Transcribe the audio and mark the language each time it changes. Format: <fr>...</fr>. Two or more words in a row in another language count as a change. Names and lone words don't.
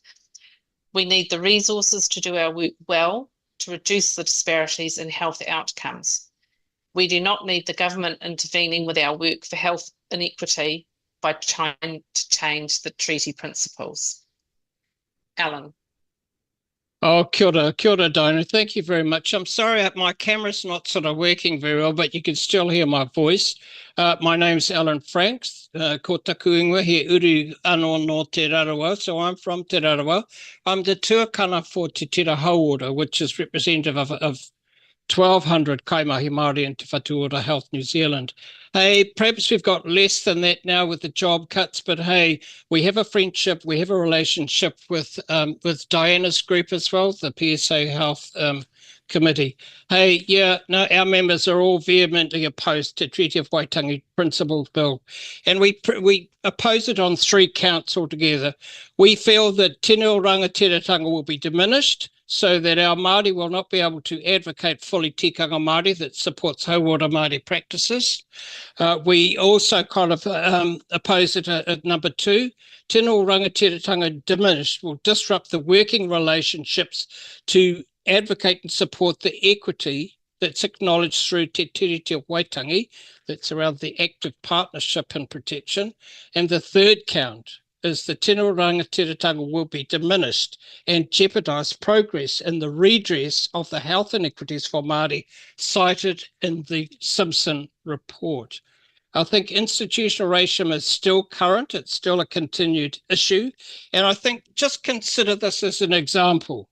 <en>We need the resources to do our work well, to reduce the disparities in health outcomes. We do not need the government intervening with our work for health inequity by trying to change the treaty principles. Alan.</en> <mi>Oh, kia ora,</mi> <en>Diana. Thank you very much. I'm sorry my camera's not sort of working very well, but you can still hear my voice. My name's Alan Franks,</en> <mi>ko taku ingoa he uru anō no Te Rarawa,</mi> <en>so I'm from Te Rarawa. I'm the tuakana for Te Tira Hauora, which is representative of 1,200</en> <mi>kaimahi Māori</mi> <en>in Te Whatu Ora Health New Zealand. Hey, perhaps we've got less than that now with the job cuts, but hey, we have a friendship, we have a relationship with Diana's group as well, the PSA Health Committee. Hey, yeah, no, our members are all vehemently opposed to Treaty of Waitangi Principles Bill, and we oppose it on 3 counts altogether. We feel that</en> <mi>tēnei o rangatiratanga</mi> <en>will be diminished, so that our Māori will not be able to advocate fully</en> <mi>tikanga Māori</mi> <en>that supports</en> <mi>hauora Māori</mi> <en>practices. We also kind of oppose it at number 2.</en> <mi>Tēnei o rangatiratanga</mi> <en>diminished will disrupt the working relationships to advocate and support the equity that's acknowledged through Te Tiriti o Waitangi, that's around the active partnership and protection. And the 3rd count is the</en> <mi>tēnei o rangatiratanga</mi> <en>will be diminished and jeopardise progress in the redress of the health inequities for Māori cited in the Simpson report. I think institutional racism is still current, it's still a continued issue, and I think just consider this as an example.</en>